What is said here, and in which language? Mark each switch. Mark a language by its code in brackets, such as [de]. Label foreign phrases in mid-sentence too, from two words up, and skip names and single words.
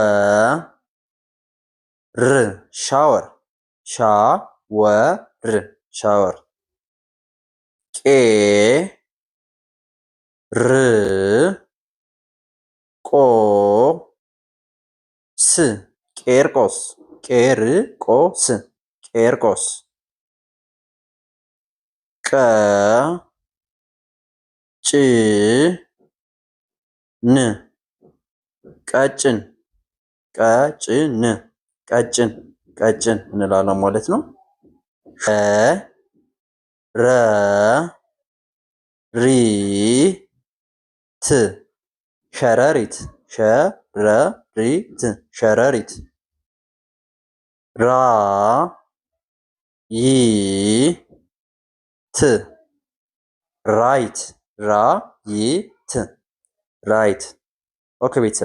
[am] ር ሻወር ሻወር ሻወር ቄ ር ቆ ስ ቄርቆስ ቄርቆስ ቄርቆስ ቀ ጭ ን ቀጭን ቀጭን ቀጭን ቀጭን እንላለን ማለት ነው። ረ ሪ ት ሸረሪት ሸረሪት ሸረሪት ራ ይ ት ራይት ራይት ራይት። ኦኬ ቤተሰብ